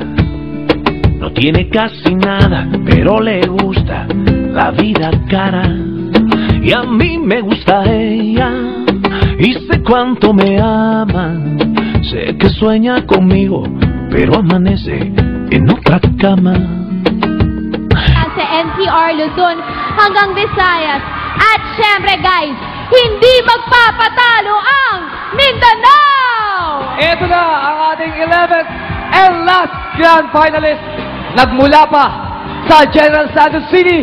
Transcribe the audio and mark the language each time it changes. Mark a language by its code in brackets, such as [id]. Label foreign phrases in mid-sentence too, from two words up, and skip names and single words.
[es] No tiene casi nada, pero le gusta la vida cara. Y a mí me gusta ella, y sé cuánto me ama. Sé que sueña conmigo, pero amanece en otra cama. [tl] Sa NCR Luzon hanggang Visayas. At syempre guys, hindi magpapatalo ang Mindanao! Ito na ang ating [en] 11th and last grand finalist. [tl] Nagmula pa sa General Santos City.